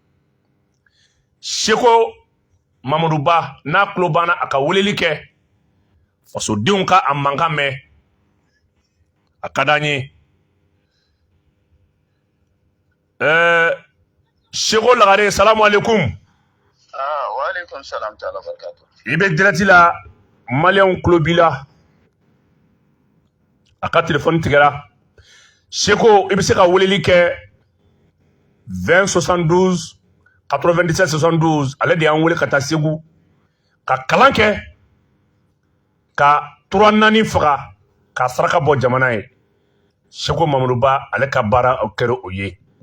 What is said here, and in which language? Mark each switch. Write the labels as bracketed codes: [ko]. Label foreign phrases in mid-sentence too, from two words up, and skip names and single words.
[bm] Seko Mamadou Ba n'a tulo banna a ka weleli kɛ fasodenw ka a mankan mɛn a ka d'an ye Seko Lagare [ar] salamu alaikum. Wa alaikum salam ta'ala barakatuh. [bm] I bɛ direct la maliyɛnw tulo b'i la a ka telefɔni tigɛra Seko i bɛ se ka weleli kɛ 20 72 97 72 ale de y'an wele ka taa Segu ka kalan kɛ ka 3 4 faga ka saraka bɔ jamana ye Seko Mamadou Ba ale ka baara kɛra o ye